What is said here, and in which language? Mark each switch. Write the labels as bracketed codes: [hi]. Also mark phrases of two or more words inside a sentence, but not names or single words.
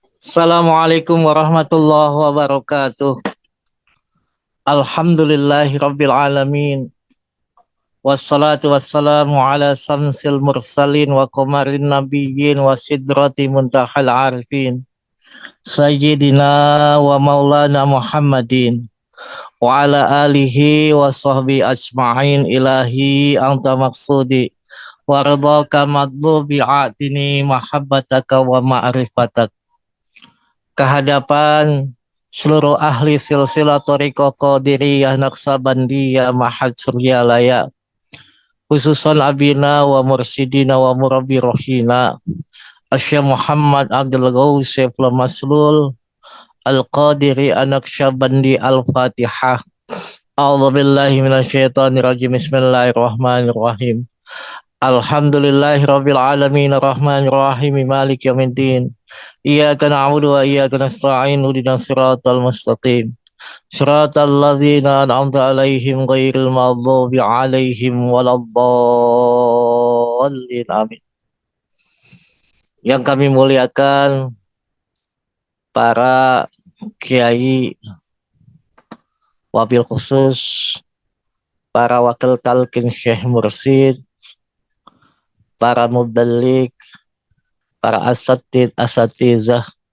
[ar] السلام عليكم ورحمة الله وبركاته. الحمد لله رب العالمين. والصلاة والسلام على شمس المرسلين وقمر النبيين وسدرة منتهى العارفين. سيدنا ومولانا محمد وعلى آله وصحبه أجمعين إلهي أنت مقصودي ورضاك مطلوبي أعطني محبتك ومعرفتك. [id] Kehadapan seluruh ahli silsilah Thariqah Qadiriyah Naqsabandiyah Mahad Suryalaya, [ar] خصوصا أبينا ومرشدنا ومربي روحنا [id] Asy Muhammad Abdul Ghausif Maslul Al-Qadiri An-Naqsabandi Al-Fatihah. [ar] أعوذ بالله من الشيطان الرجيم. بسم الله الرحمن الرحيم. الحمد لله رب العالمين الرحمن الرحيم مالك يوم الدين. إياك نعبد وإياك نستعين اهدنا الصراط المستقيم. صراط الذين أنعمت عليهم غير المغضوب عليهم ولا الضالين. Amin. [id] Yang kami muliakan para kiai, [ar] وبالخصوص [id] para wakil talqin Syekh Mursyid, para mubalik, para asatizah,